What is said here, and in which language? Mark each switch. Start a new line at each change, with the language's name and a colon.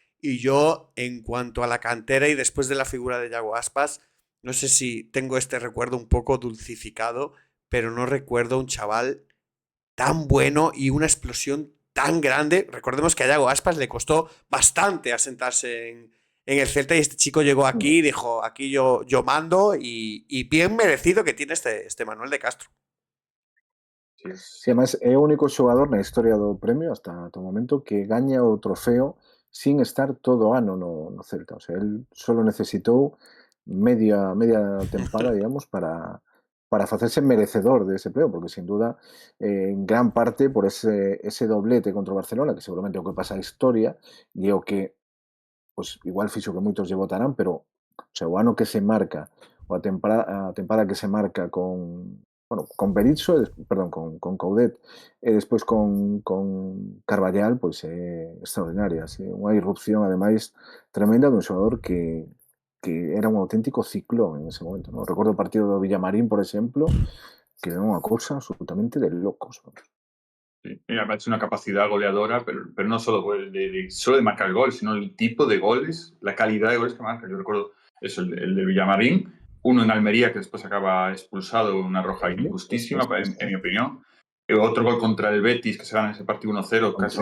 Spanish: Y yo, en cuanto a la cantera y después de la figura de Yago Aspas, no sé si tengo este recuerdo un poco dulcificado, pero no recuerdo un chaval tan bueno y una explosión tan grande. Recordemos que a Yago Aspas le costó bastante asentarse en el Celta y este chico llegó aquí y dijo, aquí yo mando, y bien merecido que tiene este Manuel de Castro.
Galician: Sí, además é o único xogador na historia do premio hasta o momento que gaña o trofeo sin estar todo o ano no Celta. O sea, él solo necesitou media tempada, digamos, para facerse merecedor de ese premio, porque sin duda, en gran parte por ese doblete contra o Barcelona, que seguramente é o que pasa a historia, e o que pues igual fixo que moitos lle votarán, pero o sea, o ano que se marca, ou a tempada que se marca con Berizzo, perdón, con Coudet e despois con Carballal, pois é extraordinaria, así, unha irrupción ademais tremenda dun xogador que era un auténtico ciclón en ese momento, ¿no? Recordo o partido do Villamarín, por exemplo, que era unha cousa absolutamente de locos, ¿no?
Spanish: Sí, mira, es una capacidad goleadora, pero no solo solo de marcar gol, sino el tipo de goles, la calidad de goles que marca. Yo recuerdo eso, el de Villamarín, uno en Almería que después acaba expulsado, una roja injustísima, en mi opinión. Otro gol contra el Betis, que se gana ese partido 1-0, casi